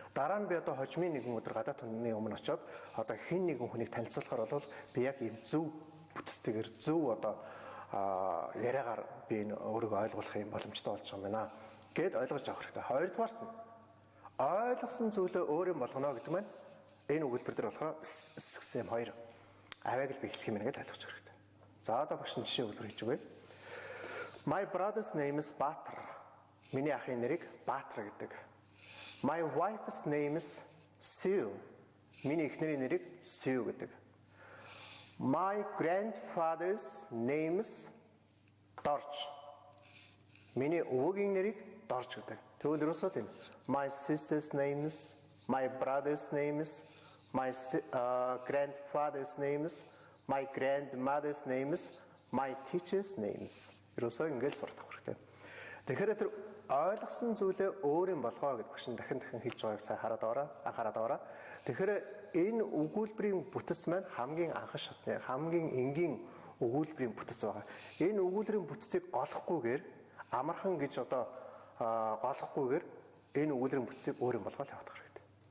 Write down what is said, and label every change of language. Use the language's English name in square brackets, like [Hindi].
[Mongolian] Дараа нь би одоо хожмын нэгэн өдөр гадаад хүний өмнө очиод одоо хэн нэгэн хүнийг танилцуулахаар бол би яг ийм зөв бүтцтэйгээр зөв одоо яриагаар би энэ өөрийгөө ойлгуулах юм боломжтой болж байгаа юм байна гэд ойлгож авах хэрэгтэй. Хоёрдугаарт нь ойлгосон зүйлээ өөр юм болгоно гэдэг маань энэ өгүүлбэр дээр болохоор гэсэн юм хоёр авааг л би хэлэх юм байна гэж ойлгож хэрэгтэй. За одоо багш жишээ өгүүлбэр хэлж өгье. [English] My brother's name is Баатар. [Mongolian] Миний ахын нэрийг Баатар гэдэг. [English] My wife's name is Sue. [Mongolian] Миний эхнэрийн нэрийг Sue гэдэг. [English] My grandfather's name is Дорж. [Mongolian] Миний өвөгийн нэрийг Дорж гэдэг. Тэгвэл ерөөсөө энэ [English] my sister's name is, my brother's name is, my grandfather's name is, my grandmother's name is, my teacher's name is. [Mongolian] Ерөөсөө ингэж сурах хэрэгтэй. Тэгэхээр тэр ойлгосон зүйлээ өөр юм болгоо гэдэг багш дахин хэлж байгааг сайн анхаарад аваарай. Тэгэхээр энэ өгүүлбэрийн бүтэц маань хамгийн анхан шатны, хамгийн энгийн өгүүлбэрийн бүтэц байгаа. Энэ өгүүлбэрийн бүтэцийг голохгүйгээр амархан гэж одоо голохгүйгээр энэ өгүүлбэрийн бүтцийг өөр юм болгоод явах хэрэгтэй.